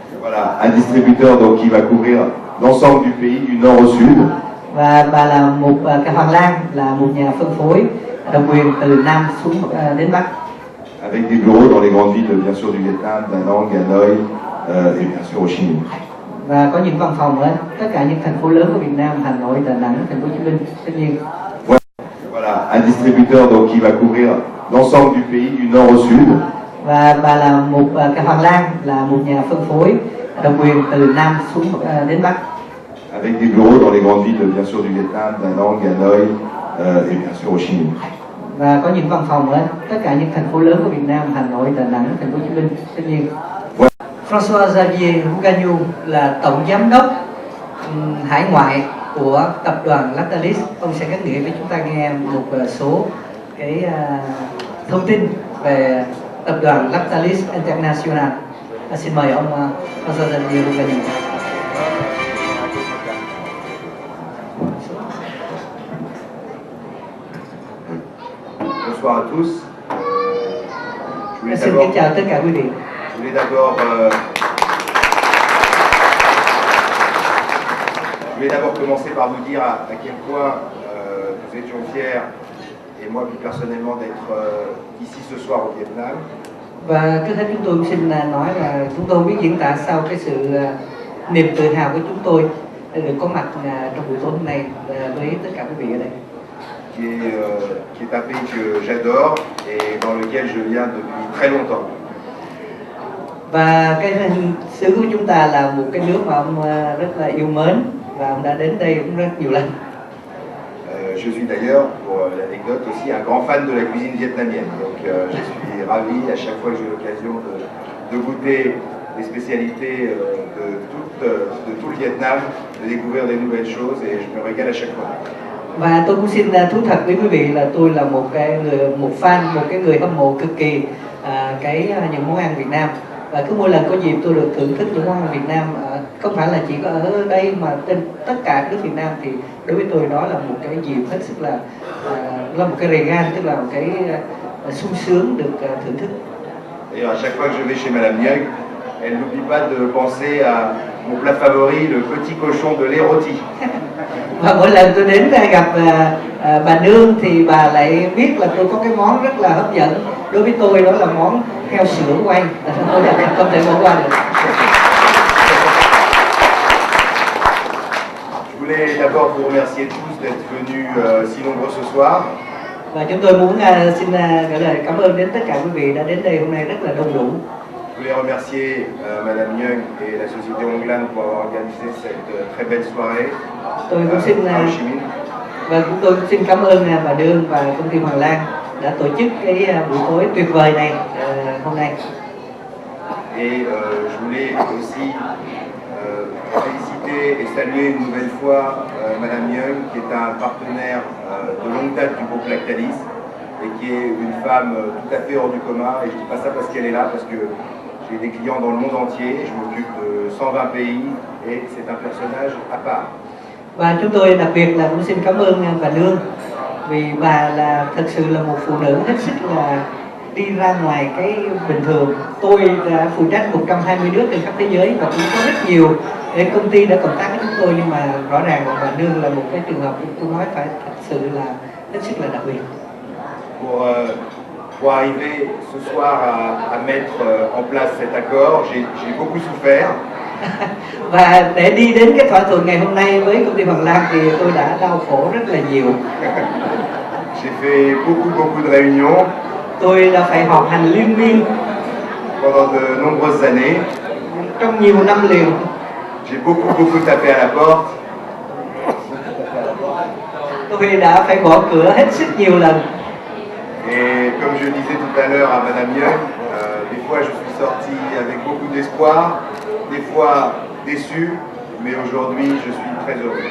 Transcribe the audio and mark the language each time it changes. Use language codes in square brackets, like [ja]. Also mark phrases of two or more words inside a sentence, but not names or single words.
[fr] Voilà, un distributeur donc qui va couvrir l'ensemble du pays du nord au sud. [vi] Và bà là cái Hoàng Lan là một nhà phân phối độc quyền từ Nam xuống đến Bắc. [fr] Avec des bureaux dans les grandes villes, bien sûr, du Vietnam, Da Nang, Hanoi et bien sûr Ho Chi Minh. [vi] Và có những văn phòng ở tất cả những thành phố lớn của Việt Nam, Hà Nội, Đà Nẵng, thành phố Hồ Chí Minh, tất nhiên. [fr] Voilà, un distributeur donc qui va couvrir l'ensemble du pays du nord au sud. [vi] Và bà là cái Hoàng Lan là một nhà phân phối độc quyền từ Nam xuống đến Bắc. [fr] Avec des bureaux dans les grandes villes, bien sûr, du Vietnam, Da Nang, Hanoi et bien sûr Ho Chi Minh. [vi] Và có những văn phòng ở tất cả những thành phố lớn của Việt Nam, Hà Nội, Đà Nẵng, thành phố Hồ Chí Minh, tất nhiên. François Xavier Gagnon là tổng giám đốc hải ngoại của tập đoàn Lactalis. Ông sẽ gắn nghĩa với chúng ta nghe một số cái thông tin về tập đoàn Lactalis International. Xin mời ông François Xavier Gagnon. [fr] Bonsoir à tous. [vi] Xin kính chào tất cả quý vị. [fr] Je voulais d'abord commencer par vous dire à quel point nous étions fiers, et moi plus personnellement, d'être ici ce soir au Vietnam. [vi] Và trước hết chúng tôi xin nói là chúng tôi biết diễn tả sau cái sự niềm tự hào của chúng tôi được có mặt trong buổi tối hôm nay với tất cả quý vị ở đây. [fr] Qui est un pays que j'adore et dans lequel je viens depuis très longtemps. [vi] Và cái xứ của chúng ta là một cái nước mà ông rất là yêu mến và ông đã đến đây cũng rất nhiều lần. [fr] Je suis d'ailleurs, pour l'anecdote aussi, un grand fan de la cuisine vietnamienne. Donc je suis ravi à chaque fois que j'ai l'occasion de goûter les spécialités de tout le Vietnam, de découvrir des nouvelles choses et je me régale à chaque fois. [vi] Và tôi cũng xin thú thật với quý vị là tôi là một fan, một cái người hâm mộ cực kỳ những món ăn Việt Nam. Và cứ mỗi lần có dịp tôi được thưởng thức những món ăn Việt Nam, không phải là chỉ có ở đây mà trên tất cả các nước Việt Nam, thì đối với tôi đó là một cái dịp hết sức là một cái regal, tức là một cái sung sướng được thưởng thức. [fr] D'ailleurs, à chaque fois que je vais chez Madame Nguyen, elle n'oublie pas de penser à mon plat favori, le petit cochon de lait rôti. [vi] Và mỗi lần tôi đến gặp bà Nương thì bà lại biết là tôi có cái món rất là hấp dẫn. Đối với tôi đó là món heo sữa quay, tôi không thể bỏ qua được. [fr] Je voulais d'abord vous remercier tous d'être venus si nombreux ce soir. [vi] Và chúng tôi muốn xin gửi lời cảm ơn đến tất cả quý vị đã đến đây hôm nay rất là đông đủ. [fr] Je voulais remercier Madame Nguyen et la société Honglan pour avoir organisé cette très belle soirée. [vi] Tôi cũng xin và tôi cũng xin cảm ơn bà Nương và công ty Hoàng Lan đã tổ chức cái buổi tối tuyệt vời này hôm nay. [fr] Et je voulais aussi féliciter et saluer une nouvelle fois Madame Nguyen, qui est un partenaire de longue date du groupe Lactalis et qui est une femme tout à fait hors du commun. Et je dis pas ça parce qu'elle est là, parce que j'ai des clients dans le monde entier, je m'occupe de 120 pays et c'est un personnage à part. [vi] Và chúng tôi đặc biệt là cũng xin cảm ơn bà Nương, vì bà là thật sự là một phụ nữ hết sức là đi ra ngoài cái bình thường. Tôi đã phụ trách 120 nước trên khắp thế giới và cũng có rất nhiều công ty đã cộng tác với chúng tôi, nhưng mà rõ ràng là bà Nương là một cái trường hợp tôi nói phải thật sự là hết sức là đặc biệt. [fr] Pour arriver ce soir à mettre en place cet accord, j'ai beaucoup souffert. [vi] Và để đi đến cái thỏa thuận ngày hôm nay với công ty Hoàng Lan thì tôi đã đau khổ rất là nhiều. [fr] J'ai fait beaucoup de réunions. [vi] Tôi đã phải họp hành liên miên [fr] pendant de nombreuses années. [vi] Trong nhiều năm liền. [fr] J'ai beaucoup tapé à la porte. [vi] Tôi đã phải gõ cửa hết sức nhiều lần. [fr] Et comme je disais tout à l'heure à Madame Nguyen, des fois je suis sorti avec beaucoup d'espoir, des fois déçu, mais aujourd'hui je suis très heureux.